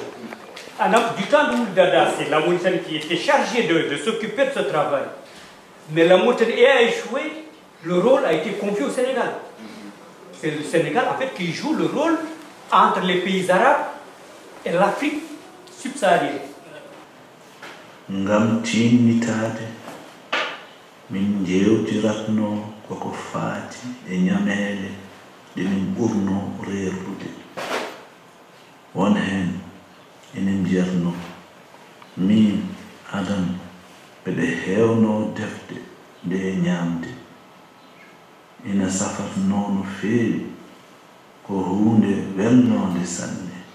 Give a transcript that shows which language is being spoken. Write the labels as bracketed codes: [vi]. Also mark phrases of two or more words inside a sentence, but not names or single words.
[fr] Du temps de Ouldada, c'est la Mauritanie qui était chargée de s'occuper de ce travail. Mais la Mauritanie a échoué, le rôle a été confié au Sénégal. C'est le Sénégal, en fait, qui joue le rôle entre les pays arabes et l'Afrique subsaharienne. [ff] Ngam tinnitade min jewtiratno koko faati e ñamele de min ɓurno reerdude won hen enen jiyatno min adam ɓeɗe hewno defde nde ñamde ina safatno no feewi ko hunde welnode sanne